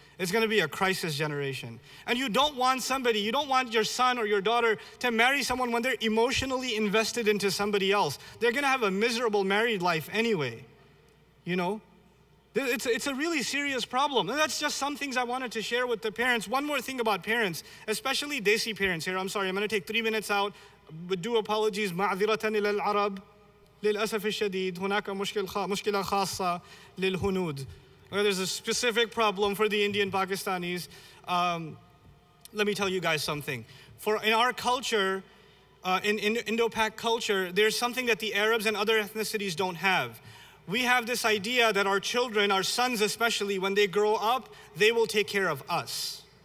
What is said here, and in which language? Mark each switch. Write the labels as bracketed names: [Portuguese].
[English] It's gonna be a crisis generation. And you don't want your son or your daughter to marry someone when they're emotionally invested into somebody else. They're gonna have a miserable married life anyway, you know? It's a really serious problem. And that's just some things I wanted to share with the parents. One more thing about parents, especially Desi parents here. I'm sorry, I'm gonna take 3 minutes out. [Arabic] بدو [English] apologies [Arabic] معذرة إلى العرب للأسف الشديد هناك مشكلة خاصة للهنود. [English] There's a specific problem for the Indian Pakistanis. Let me tell you guys something. In our culture, in Indo-Pak culture, there's something that the Arabs and other ethnicities don't have. We have this idea that our children, our sons especially, when they grow up, they will take care of us.